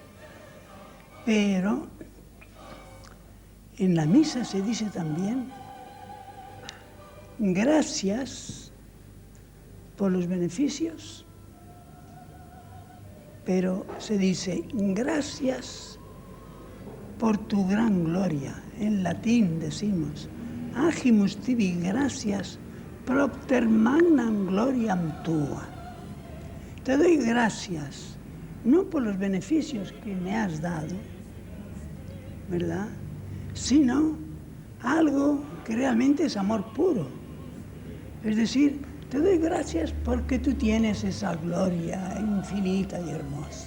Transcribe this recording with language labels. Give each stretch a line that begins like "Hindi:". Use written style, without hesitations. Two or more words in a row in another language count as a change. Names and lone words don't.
Spanish: Pero en la misa se dice también gracias por los beneficios, pero se dice gracias por tu gran gloria. En latín decimos
Latin: agimus tibi gracias propter magnam gloriam tua.
Spanish: Te doy gracias, no por los beneficios que me has dado, ¿verdad?, sino algo que realmente es amor puro. Es decir, te doy gracias porque tú tienes esa gloria infinita y hermosa.